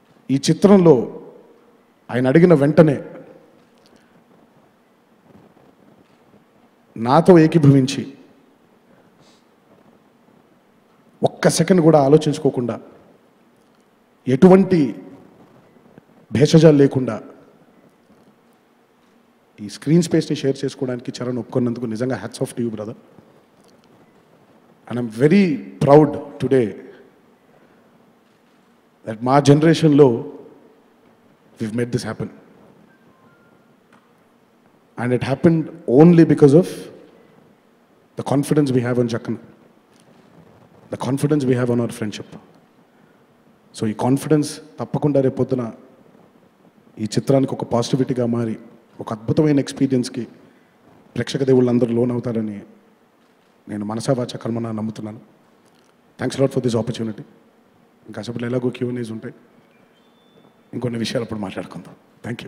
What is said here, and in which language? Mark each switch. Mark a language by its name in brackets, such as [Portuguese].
[Telugu] ఈ చిత్రంలో ఆయన అడిగిన వెంటనే నాతో ఏకీభవించి ఒక్క సెకండ్ కూడా ఆలోచించుకోకుండా, ఎటువంటి భేషజాలు లేకుండా ఈ స్క్రీన్ స్పేస్ని షేర్ చేసుకోవడానికి చరణ్ ఒప్పుకున్నందుకు నిజంగా [English] Hats off to you brother. And I'm very proud today that [Telugu] మా జనరేషన్లో [English] we've made this happen. And it happened only because of the confidence we have on Jakan, the confidence we have on our friendship. [Telugu] So ఈ confidence తప్పకుండా రేపొద్దున ఈ చిత్రానికి ఒక పాజిటివిటీగా మారి ఒక అద్భుతమైన ఎక్స్పీరియన్స్కి ప్రేక్షక దేవుళ్ళందరూ లోన్ అవుతారని నేను మనసా వాచా కర్మన నమ్ముతున్నాను. [English] Thanks lot for this opportunity. [Telugu] ఇంకా అసలు ఎలాగో Q&As ఉంటాయి, ఇంకొన్ని విషయాలు అప్పుడు మాట్లాడుకుందాం. [English] Thank you.